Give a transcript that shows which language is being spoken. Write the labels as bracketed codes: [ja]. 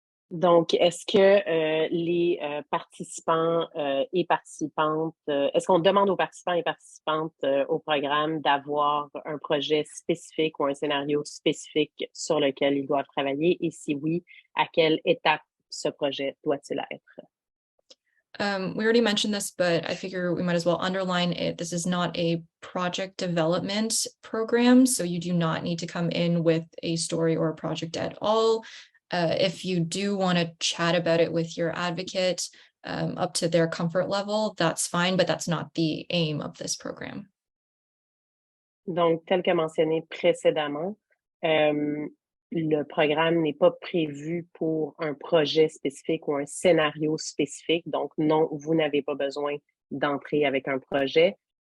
[fr] Donc, est-ce que les participants et participantes, est-ce qu'on demande aux participants et participantes au programme d'avoir un projet spécifique ou un scénario spécifique sur lequel ils doivent travailler? Et si oui, à quelle étape ce projet doit-il être? [en] We already mentioned this, but I figure we might as well underline it. This is not a project development program, so you do not need to come in with a story or a project at all. If you do want to chat about it with your advocate up to their comfort level, that's fine, but that's not the aim of this program. [fr] Donc, tel que mentionné précédemment, le programme n'est pas prévu pour un projet spécifique ou un scénario spécifique. Donc, non, vous n'avez pas besoin d'entrer avec un projet.